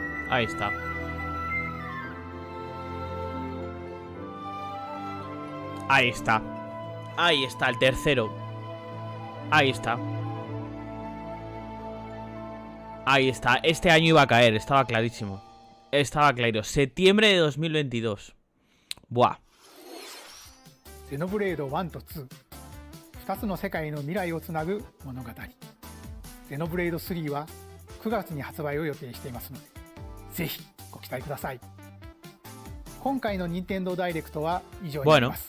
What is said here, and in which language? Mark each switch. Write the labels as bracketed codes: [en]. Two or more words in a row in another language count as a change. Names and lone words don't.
[es] Ahí está. Ahí está. Ahí está, el tercero. Ahí está. Ahí está. Este año iba a caer, estaba clarísimo. Estaba claro. Septiembre de 2022. Buah. [ja] Xenoblade 1と2、2つの世界の未来をつなぐ物語。Xenoblade 3は9月に発売を予定していますので、ぜひご期待ください。今回の任天堂ダイレクトは以上になります。